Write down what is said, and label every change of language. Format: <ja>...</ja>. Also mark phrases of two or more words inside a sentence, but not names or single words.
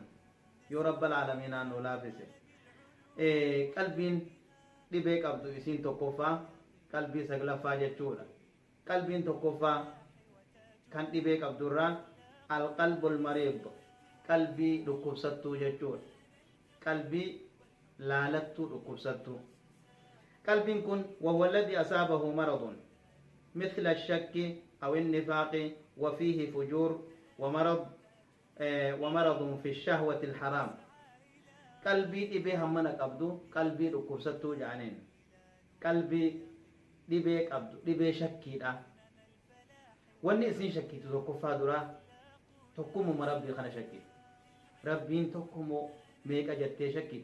<om>Yoo</om> <ar>رب العالمين</ar> <om>nu laafise. qalbiin dhibee qabdu isiin tokkoffaa qalbii saglaffaa jechuudha. Qalbiin tokkoffaa kan dhibee qabdurraa</om> <ar>القلب المريض</ar> <om>qalbii dhukkubsattuu jechuudha. Qalbii laalattuu dhukkubsattuu. qalbiin kun</om> <ar>وهو الذي أصابه مرض مثل الشك أو النفاق وفيه فجور ومرض في الشهوة الحرام.</ar> <om>qalbii dhibee hammana qabdu qalbii dhukkubsattuu jedhaniin. Qalbii dhibee qabdu dhibee shakkiidha. Wanni isin shakkitu tokkoffaa duraa tokkummaa rabbii kana shakkii. Rabbiin tokkummoo meeqa jettee shakkii.</om>